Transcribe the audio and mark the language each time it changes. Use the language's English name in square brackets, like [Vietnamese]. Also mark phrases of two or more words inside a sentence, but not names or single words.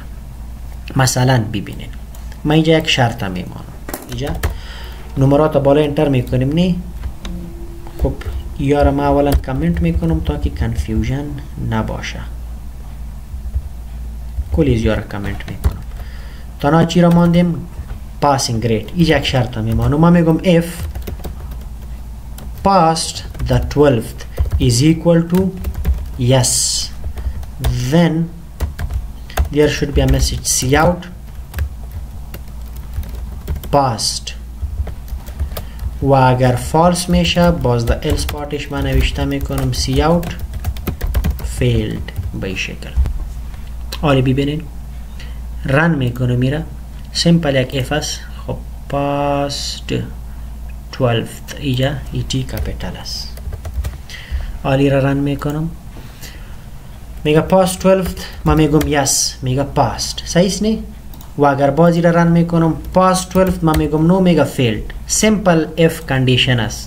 [Persian] مثلا ببینید ما اینجا یک شرط میمانم، اینجا نمرات بالا انتر میکنیم نه. خب یا ما اولا کامنت میکنم تا که کنفیوژن نباشه، کلیز یا را کامنت میکنم. تا چی را ماندیم؟ [English] passing rate. [Persian] اینجا یک شرط میمانم، ما میگم [English] if passed the 12th is equal to yes, then there should be a message cout passed. [Persian] و اگر فالس میشه باز در else پارتش من نوشته میکنم [English] cout failed [Persian] به این شکل. آره ببینید رن میکنم میره سیمپل یک اف است. خب passed 12th اینجا ای تی کپیتال است. آلی را رن میکنم میگه پاست 12th، ما میگم یس، میگه پاست، صحیح نی؟ و اگر بازی را رن میکنم پاست 12th ما میگم نو، میگه فیلد. [English] simple if condition [Persian] است.